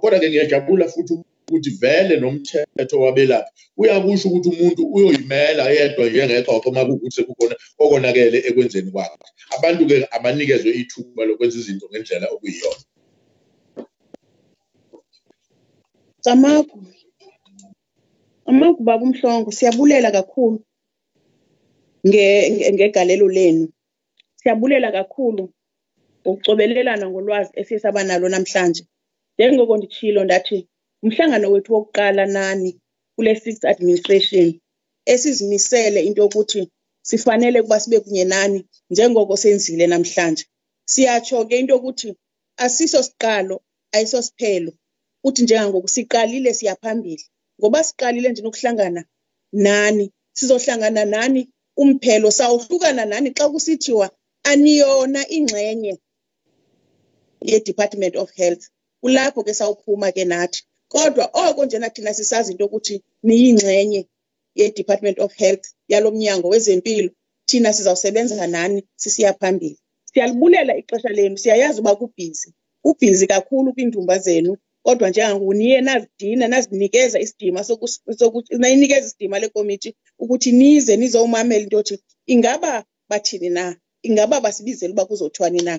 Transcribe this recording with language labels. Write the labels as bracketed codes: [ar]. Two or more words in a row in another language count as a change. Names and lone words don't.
[zu] Kodwa-ke ngiyajabula futhi ukuthi vele nomthetho wabelaphi uyakusho ukuthi umuntu uyoyimela yedwa njengexoxo uma kuwukuthi sekukhona okonakele ekwenzeni kwakhe. Abantu-ke abanikezwe ithuba lokwenza izinto ngendlela okuyiyona. Baba Mhlongo, [xh] siyabulela kakhulu ngegalelo lenu. Siyabulela kakhulu ukucobelelana ngolwazi esisaba nalo namhlanje. Njengoko nditshilo ndathi umhlangano wethu wokuqala nani kule [en] 6th administration [xh] esizimisele into yokuthi sifanele kuba sibe kunye nani njengoko senzile namhlanje. Siyatsho ke into yokuthi asiso siqalo ayiso siphelo. Uthi njengangoku siqalile siyaphambili. Ngoba siqalile nje nokuhlangana nani, sizohlangana nani umphelo sawuhlukana nani xa kusithiwa aniyona ingxenye ye-Department of Health. Kulapho ke sawuphuma ke nathi. Kodwa oko njena thina sisazi into ukuthi niyingxenye ye-Department of Health yalo mnyango wezempilo, thina sizawusebenza nani sisiya phambili. Siyalibulela ixesha lenu, siyayazi uba kubhizi kakhulu kwiindumba zenu. Kodwa njengangoku niye nazidina nazinikeza isidima sokuthi nayinikeza isidima le komiti ukuthi nize nizowumamela into yothi ingaba bathini na, ingaba basibizela uba kuzothiwani na.